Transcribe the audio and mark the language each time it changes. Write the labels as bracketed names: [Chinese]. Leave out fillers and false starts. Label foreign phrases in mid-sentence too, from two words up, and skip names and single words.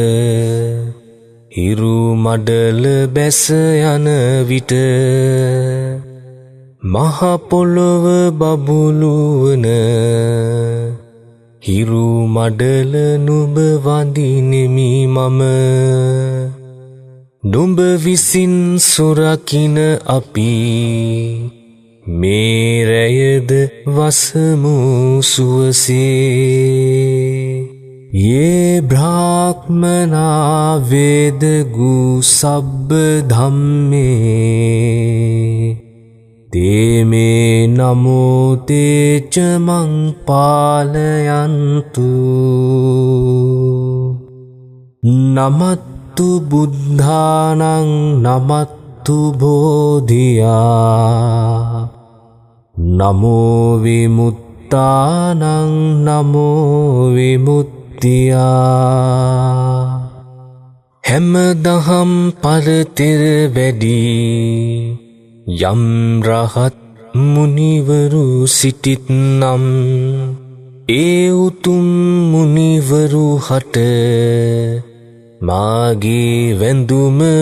[Sinhala] හිරු මඩල බැස යන විට මහ පොළොව බබුලුවන හිරු මඩල නුඹ වඳිනෙමි මම. නුඹ විසින් සුරකින අපි මේරයද වසමු [Pali] සුවසේ ये ब्राह्मणा वेद गु सब्ब धम्मे ते मे नमो ते च मं पालयन्तु नमत्तु बुद्धानं नमत्तु बोधिया नमो विमुक्तानं नमो [Sinhala] විමුක්තියා හැමදහම් පරතෙර වැඩි යම් රහත් මුනිවරු සිටිත්නම් ඒ උතුම් මුනිවරු හට මාගේ වැඳුම